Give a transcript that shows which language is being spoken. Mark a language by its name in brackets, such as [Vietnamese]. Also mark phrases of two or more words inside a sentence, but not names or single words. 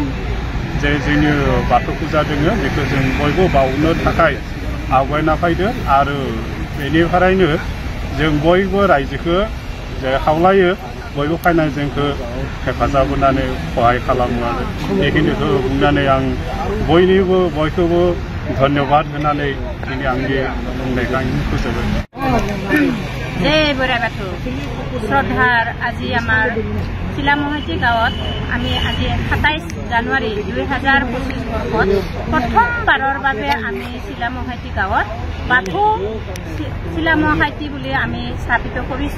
[Bodo] जे जोंनि बाथौ फुजा दोङो बेखौ जों बयबो बावनो थाखाय आवगायना फैदों आरो बेनिफ्रायनो जों बयबो रायजोखौ जे खावलायो बयबो फैनानै जोंखौ हेफाजाब होनानै सहाय खालामो आरो बेखिनिखौ बुंनानै आं बयखौबो धन्यबाद होनानै दिनै आंनि बुंनायखौ आं फोजोबो। जय बोराइ बाथौ [Assamese] শ্রদ্ধার আজি আমার চিলামহৈতি গাঁৱত আমি আজি 27 জানুৱাৰী 2025 বৰ্ষত প্ৰথমবাৰৰ বাবে আমি চিলামহৈতি গাঁৱত বাথৌ চিলামহৈতি বুলি আমি স্থাপিত কৰিছো।